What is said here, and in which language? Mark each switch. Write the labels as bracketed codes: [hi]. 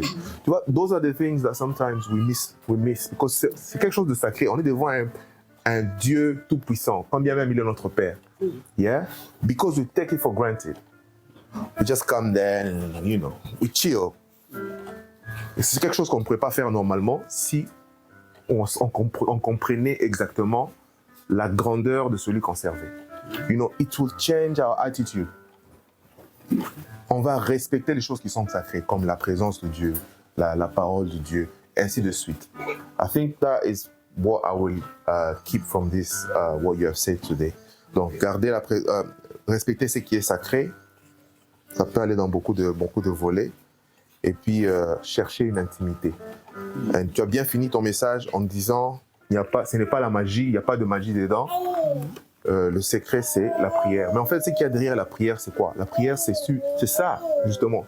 [fr] Tu vois, [en] those are the things that sometimes we miss because [fr] c'est quelque chose de sacré. On est devant un Dieu tout-puissant, quand bien même il est notre Père. [en] Yeah? Because we take it for granted. We just come there and, we chill. [fr] Et c'est quelque chose qu'on ne pourrait pas faire normalement si on comprenait exactement la grandeur de celui qu'on servait. [en] It will change our attitude. [fr] On va respecter les choses qui sont sacrées, comme la présence de Dieu, la parole de Dieu, ainsi de suite. [en] I think that is what I will keep from this, what you have said today. [fr] Donc, respecter ce qui est sacré, ça peut aller dans beaucoup de volets. Et puis, chercher une intimité. Et tu as bien fini ton message en disant, ce n'est pas la magie, il n'y a pas de magie dedans. Le secret, c'est la prière. Mais en fait, ce qu'il y a derrière la prière, c'est quoi? La prière, c'est ça, justement.